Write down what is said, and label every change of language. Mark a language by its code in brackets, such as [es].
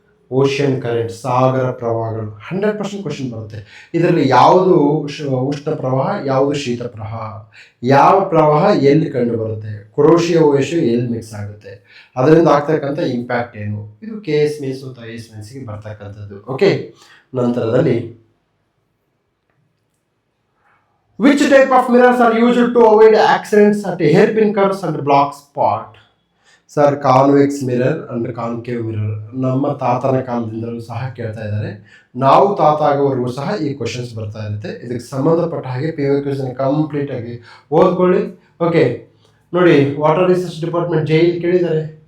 [kn] Ocean current, ಸಾಗರ ಪ್ರವಾಹಗಳು 100% question ಬರುತ್ತೆ. ಇದರಲ್ಲಿ ಯಾವುದು ಉಷ್ಣ ಪ್ರವಾಹ, ಯಾವುದು ಶೀತ ಪ್ರವಾಹ, ಯಾವ ಪ್ರವಾಹ ಎಲ್ಲಿ ಕಂಡು ಬರುತ್ತೆ, ಕುರೋಶಿಯ ಓಷು ಎಲ್ಲಿ ಮಿಕ್ಸ್ ಆಗುತ್ತೆ, ಅದರಿಂದ ಆಗ್ತಕ್ಕಂಥ ಇಂಪ್ಯಾಕ್ಟ್ ಏನು, ಇದು KS ಮೀನ್ಸ್ ಮತ್ತು IS ಮೀನ್ಸ್ಗೆ ಬರ್ತಕ್ಕಂಥದ್ದು. [en] okay, [kn] ನಂತರದಲ್ಲಿ [en] which type of mirrors are used to avoid accidents at hairpin curves and block spot? [kn] Sir, convex mirror and concave mirror ನಮ್ಮ ತಾತನ ಕಾಲದಿಂದಲೂ ಸಹ ಕೇಳ್ತಾ ಇದ್ದಾರೆ. ನಾವು ತಾತ ಆಗೋವರೆಗೂ ಸಹ ಈ ಕ್ವಶನ್ಸ್ ಬರ್ತಾ ಇರುತ್ತೆ. ಇದಕ್ಕೆ ಸಂಬಂಧಪಟ್ಟ ಹಾಗೆ PYQs ಕಂಪ್ಲೀಟಾಗಿ ಓದ್ಕೊಳ್ಳಿ. ಓಕೆ ನೋಡಿ, ವಾಟರ್ ರಿಸೋರ್ಸ್ ಡಿಪಾರ್ಟ್ಮೆಂಟ್ JEE ಕೇಳಿದ್ದಾರೆ.